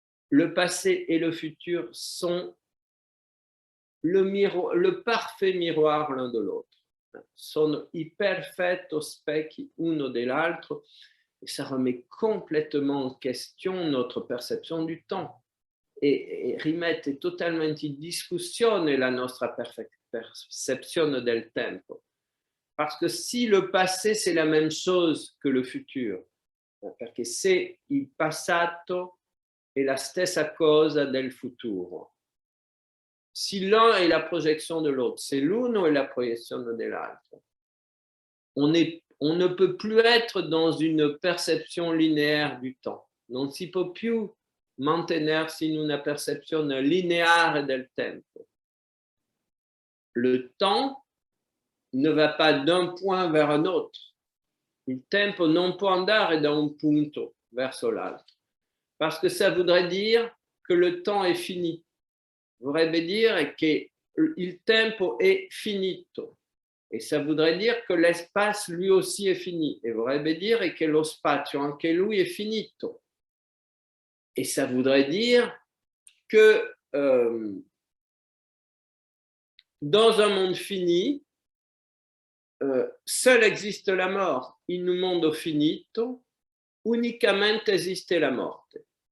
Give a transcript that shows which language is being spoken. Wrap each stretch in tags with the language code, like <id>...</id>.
<fr>Le passé et le futur sont le parfait miroir l'un de l'autre.</fr> <it>Sono i perfetto specchi uno dell'altro.</it> <fr>Et ça remet complètement en question notre perception du temps</fr> <it>e rimette totalmente in discussione la nostra percezione del tempo.</it> <fr>Parce que si le passé c'est la même chose que le futur,</fr> <it>perché se il passato è la stessa cosa del futuro,</it> <fr>si l'un est la projection de l'autre,</fr> <it>se l'uno è la proiezione dell'altro,</it> <fr>on ne peut plus être dans une perception linéaire du temps.</fr> <it>Non si può più mantenersi in una percezione linéaire del tempo.</it> <fr>Le temps ne va pas d'un point vers un autre.</fr> <it>Il tempo non può andare da un punto verso l'altro.</it> <fr>Parce que ça voudrait dire que le temps est fini.</fr> <it>Vorrebbe dire che il tempo è finito.</it> <fr>Et ça voudrait dire que l'espace lui aussi est fini.</fr> <it>Et vorrebbe dire che lo spazio anche lui è finito.</it> <fr>Et ça voudrait dire que dans un monde fini, seul existe la mort.</fr> <it>In un mondo finito, unicamente esiste la morte.</it>